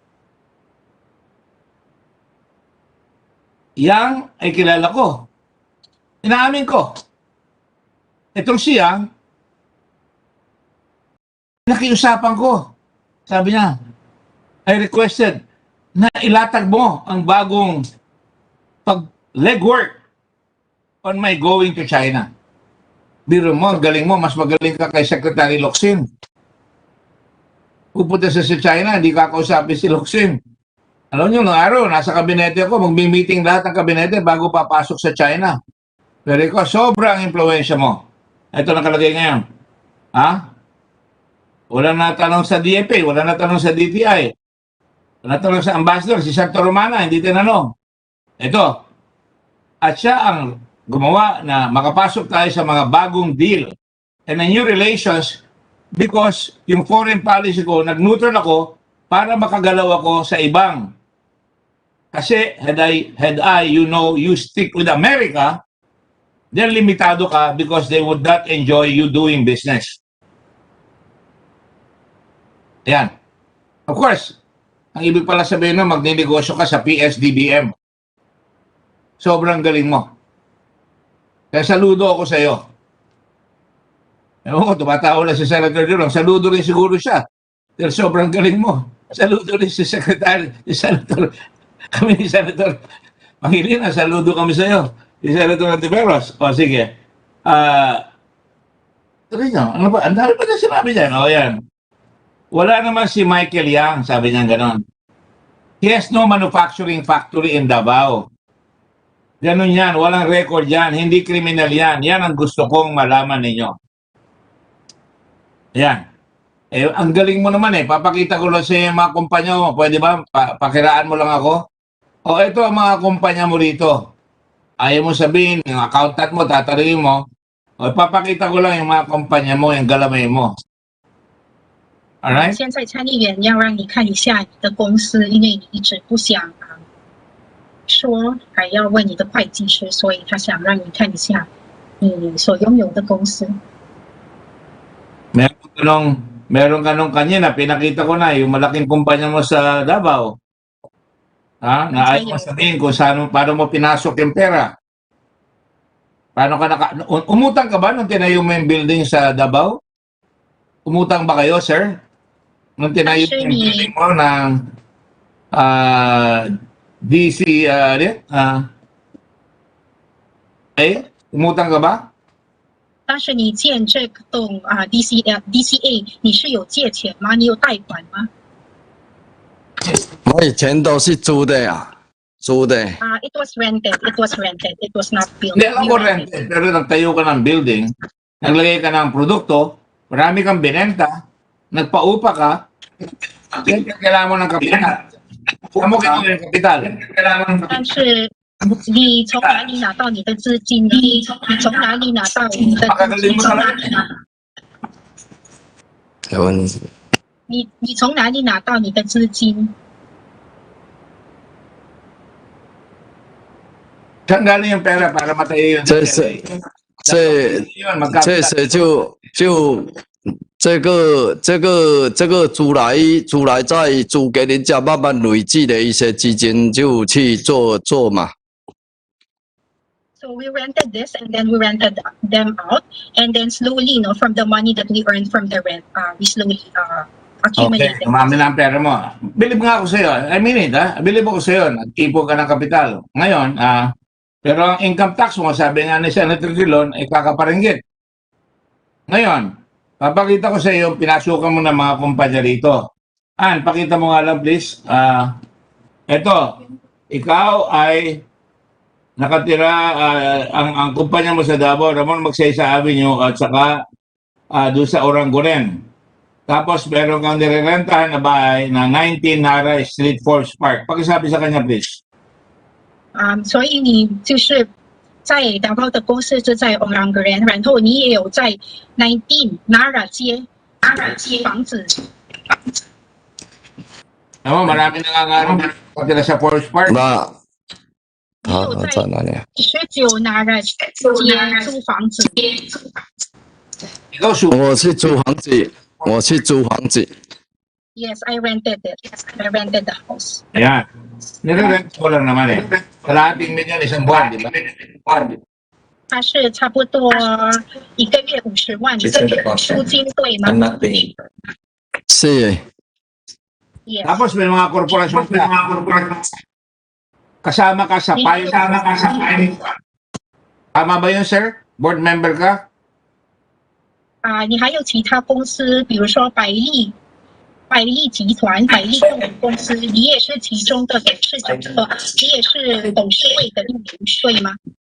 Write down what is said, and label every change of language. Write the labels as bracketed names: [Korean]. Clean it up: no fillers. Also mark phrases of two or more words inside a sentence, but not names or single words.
[Filipino] Yang ay kilala ko. Inaamin ko. Itong si Yang, nakiusapan ko. Sabi niya, [English] I requested [Filipino] na ilatag mo ang bagong legwork [English] on my going to China. [Filipino] Biro mo, galing mo, mas magaling ka kay Secretary Locsin. Pupunta sa China, hindi ka kausapin si Locsin. Alam niyo, noong araw, nasa kabinete ako, magmi-meeting lahat ng kabinete bago papasok sa China. Pero ikaw, sobrang impluensya mo. Ito nakalagay ngayon. Ha? Wala natanong sa DFA, wala natanong sa DTI. Wala natanong sa ambassador, si Santo Romana, hindi tinanong. Ito. At siya ang gumawa na makapasok tayo sa mga bagong deal [English] and a new relations because [Filipino] yung [English] foreign policy [Filipino] ko, nag-neutral ako para makagalaw ako sa ibang. [English] Kasi had I, you know, you stick with America, then [Filipino] limitado ka [English] because they would not enjoy you doing business. [Filipino] Yan. [English] Of course, [Filipino] ang ibig pala sabihin na magninegosyo ka sa PSDBM. Sobrang galing mo. Kaya saludo ako sa iyo. Ewan ko, tumatawa na si Senator Drilon. Saludo rin siguro siya. Dahil sobrang galing mo. Saludo rin si Secretary, si Senator, kami ni Senator Pangilinan, saludo kami sa iyo. Si Senator Antiveros. O sige. Tuloy nyo, ano ba? Ang dami pa na sinabi niya. O yan. Wala naman si Michael Yang, sabi niya ganon. [English] He has no manufacturing factory in Davao. [Filipino] Ganun yan, walang record yan, hindi kriminal yan. Yan ang gusto kong malaman ninyo. Yan. Eh, ang galing mo naman eh. Papakita ko lang sa mga kumpanya mo. Pwede ba? Pakiraan mo lang ako. O ito ang mga kumpanya mo rito. Ayaw mo sabihin, yung accountant mo, tatanungin mo. O papakita ko lang yung mga kumpanya mo, yung galamay mo. Alright? [Chinese] 现在参议员要让你看一下你的公司，因为你一直不想说，还要问你的会计师，所以他想让你看一下你所拥有的公司。 [Filipino] Meron ka nung kanya na pinakita ko na yung malaking kumpanya mo sa Davao. Ha? Na ayaw mo sabihin kung paano mo pinasok yung pera. Paano ka umutang ka ba nung tinayo mo yung building sa Davao? Umutang ba kayo, sir? Nung tinayo mo yung building mo ng DC, umutang ka ba? [Chinese] 当时你建这栋DCA， 你是有借钱吗？你有贷款吗？我以前都是租的呀，租的。 [English] It was rented. It was rented. It was not built. [Filipino] Hindi, alam ko rented. Pero nagtayo ka ng building, naglagay ka ng produkto, marami kang binenta, nagpaupa ka, kailangan mo ng kapital. Kailangan mo ng kapital. [Chinese] 但是你从哪里拿到你的资金呢？你从哪里拿到你的资金？台湾你从哪里拿到你的资金？ [Filipino] Saan galing yung pera para matayo yung [Chinese] 这 DCLA? 是 [Filipino] Yun, magkano [Chinese] 这是就这个租来再租给人家，慢慢累积的一些基金就去做嘛。 [English] So we rented this, and then we rented them out, and then slowly, from the money that we earned from the rent, we slowly Okay, accumulated. [Filipino] umami na ang pera mo. Bilib nga ako sa'yo. [English] I mean it, [Filipino] ha? Bilib ako sa'yo. Nagtipo ka ng kapital. Ngayon, pero ang income tax mo, sabi nga ni Senator Drilon, ay kakaparinggit. Ngayon, papakita ko sa iyo, pinasukan mo ng mga kumpanya rito. Ann, pakita mo nga lang, please. Eto, ikaw ay nakatira, ang kumpanya mo sa Davao, Ramon Magsaysay Avenue, at saka doon sa Oranguren. Tapos meron kang nirerentahan na bahay na 19 Nara Street, Forbes Park. Pakisabi sa kanya, please. [Chinese] 所以你就是在达包的公司是在 Oranguren， 然后你也有在 19 Nara 街房子。 [Filipino] Alam mo, marami nangangarap na nakatira sa Forbes Park. [Chinese] 那他在哪里啊？ 19 Nara 街租房子。 [Filipino] Ikaw, [Chinese] 我是租房子，我是租房子。 [English] Yes, I rented it. I rented the house. [Filipino] Ayan. Nire-rent ko lang naman eh. Kalahating milyon isang buwan, di ba? [Chinese] 它是差不多一个月50万租金，对吗？是 [English] Yes. [Filipino] Tapos may mga korporasyon ka. Kasama ka sa pilot. Tama ba yun, sir? Board member ka? [Chinese] 你还有其他公司，比如说百利集团、百利控股公司，你也是其中的董事长，你也是董事会的一员，对吗？